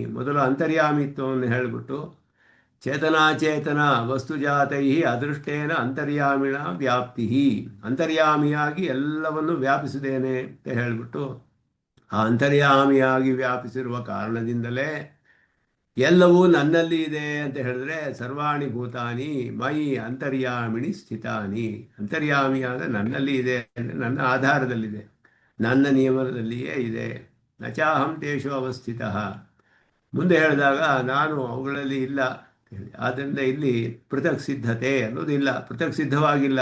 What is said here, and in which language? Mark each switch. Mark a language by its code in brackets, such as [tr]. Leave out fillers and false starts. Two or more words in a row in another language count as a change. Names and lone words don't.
[kn] ಮೊದಲು ಅಂತರ್ಯಾಮಿತ್ವವನ್ನು ಹೇಳಿಬಿಟ್ಟು [sa] ಚೇತನಾಚೇತನ ವಸ್ತುಜಾತೈ ಅದೃಷ್ಟೇನ ಅಂತರ್ಯಾಮಿಣ ವ್ಯಾಪ್ತಿ, [kn] ಅಂತರ್ಯಾಮಿಯಾಗಿ ಎಲ್ಲವನ್ನು ವ್ಯಾಪಿಸಿದ್ದೇನೆ ಅಂತ ಹೇಳಿಬಿಟ್ಟು ಆ ಅಂತರ್ಯಾಮಿಯಾಗಿ ವ್ಯಾಪಿಸಿರುವ ಕಾರಣದಿಂದಲೇ ಎಲ್ಲವೂ ನನ್ನಲ್ಲಿ ಇದೆ ಅಂತ ಹೇಳಿದ್ರೆ [sa] ಸರ್ವಾಣಿ ಭೂತಾನಿ ಮಯಿ ಅಂತರ್ಯಾಮಿಣಿ ಸ್ಥಿತಾನಿ. [kn] ಅಂತರ್ಯಾಮಿಯಾದ ನನ್ನಲ್ಲಿ ಇದೆ ಅಂದರೆ ನನ್ನ ಆಧಾರದಲ್ಲಿದೆ, ನನ್ನ ನಿಯಮನದಲ್ಲಿಯೇ ಇದೆ. [sa] ನಚಾಹಂ ತೇಷು ಅವಸ್ಥಿತ. [kn] ಮುಂದೆ ಹೇಳಿದಾಗ ನಾನು ಅವುಗಳಲ್ಲಿ ಇಲ್ಲ ಹೇಳಿ. ಆದ್ದರಿಂದ ಇಲ್ಲಿ ಪೃಥಕ್ ಸಿದ್ಧತೆ ಅನ್ನೋದಿಲ್ಲ, ಪೃಥಕ್ ಸಿದ್ಧವಾಗಿಲ್ಲ.